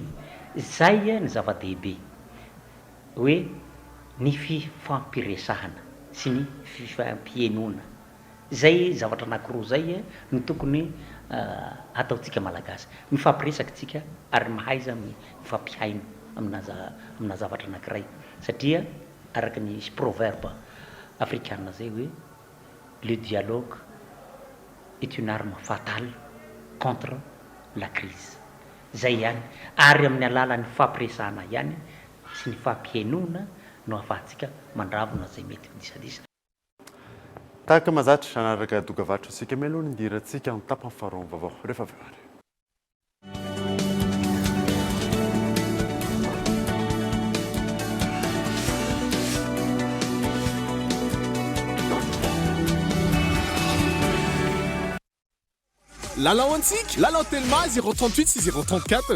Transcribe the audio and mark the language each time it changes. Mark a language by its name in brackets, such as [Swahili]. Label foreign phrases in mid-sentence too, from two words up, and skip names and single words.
[Malagasy] Izay ny zava-dehibe hoe ny fifampiresahana sy ny fifampienona. Zay zavatra anankiroa zay no tokony ataontsika malagasy. Mifampiresaka tsika ary mahaiza mifampihaina amina zavatra anankiray. Satria araka ny [French] proverbe africain [Malagasy] zay hoe [French] le dialogue est une arme fatale contre la crise. [Malagasy] Zay ihany ary amin'ny alalan'ny fampiresahana ihany sy ny fampienona no ahafahantsika mandravona zay mety disadisa. Tahaka mazatra nanaraka dokavatro isika meloha ndirantsika ny tapany faharoa ny vaovao rehefa avy ary. Lalao antsika, lalao Telma 038 sy 034.